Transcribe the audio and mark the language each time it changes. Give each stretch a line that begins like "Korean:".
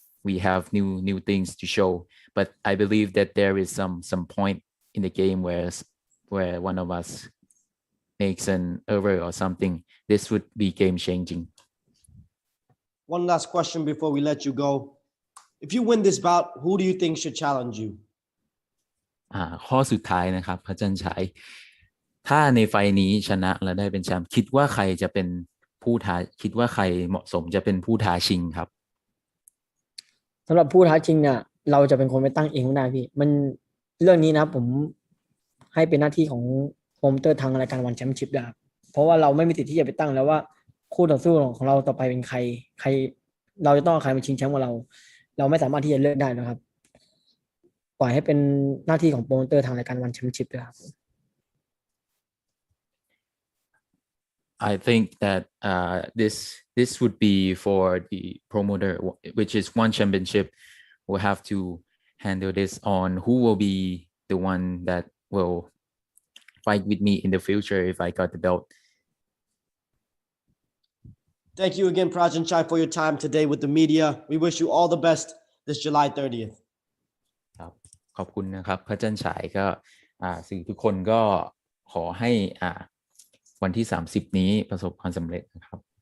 English: We have new things to show. But I believe that there is some point in the game where one of us makes an error or something. This would be game changing. One last question before we let you go. If you win this bout, who do you think should challenge you?
Thai: ข้อสุดท้ายนะครับพระจันทร์ฉายถ้าในไฟนี้ชนะและได้เป็นแชมป์คิดว่าใครจะเป็นผู้ท้าคิดว่าใครเหมาะสมจะเป็นผู้ท้าชิงครับ สำหรับผู้ท้าชิงเนี่ยเราจะเป็นคนไปตั้งเองไม่ได้พี่มันเรื่องนี้นะผมให้เป็นหน้าที่ของโปรโมเตอร์ทางรายการวันแชมเปี้ยนชิพนะครับเพราะว่าเราไม่มีสิทธิ์ที่จะไปตั้งแล้วว่าคู่ต่อสู้ของเราต่อไปเป็นใครเราจะต้องเอาใครมาชิงแชมป์กับเราไม่สามารถที่จะเลือกได้นะครับปล่อยให้เป็นหน้าที่ของโปรโมเตอร์ทางรายการวันแชมเปี้ยนชิพด้วยครับ
English: I think that this would be for the promoter, which is one championship. We'll have to handle this on who will be the one that will fight with me in the future if I got the belt. Thank you again, Prajanchai, for your time today with the media. We wish you all the best this July 30th.
Thai: ครับขอบคุณนะครับพระจันทร์ฉายก็สื่อทุกคนก็ขอให้วันที่30นี้ประสบความสำเร็จนะครับ